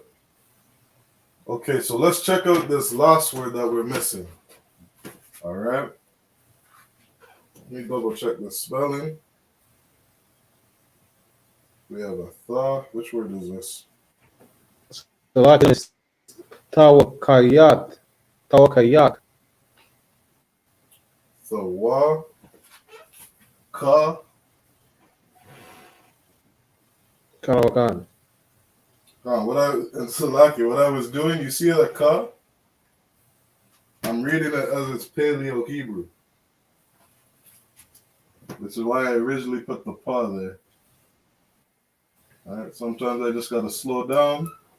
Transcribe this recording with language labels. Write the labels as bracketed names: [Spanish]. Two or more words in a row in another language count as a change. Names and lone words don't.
[English] Okay, so let's check out this last word that we're missing. All right. Let me double check the spelling. We have a tha. Which word is this? So that is tawakayat. Tawakayat. Thawa. Ka. Kanawakan. What I was doing, you see the ka? I'm reading it as it's Paleo Hebrew. Which is why I originally put the pa there. Alright, sometimes I just gotta slow down.